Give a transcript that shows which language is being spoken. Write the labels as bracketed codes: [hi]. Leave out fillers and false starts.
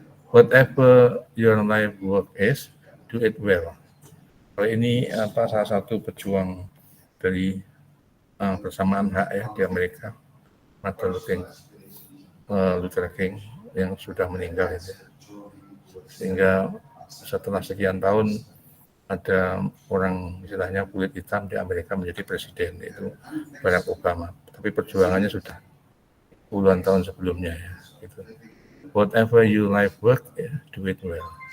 [en] Whatever your life work is, do it well. [id] Kalau ini salah satu pejuang dari persamaan hak ya di Amerika, Martin Luther King yang sudah meninggal itu. Sehingga setelah sekian tahun ada orang istilahnya kulit hitam di Amerika menjadi presiden, itu Barack Obama. Tapi perjuangannya sudah puluhan tahun sebelumnya ya. Gitu. [en] Whatever you life work, ya, do it well.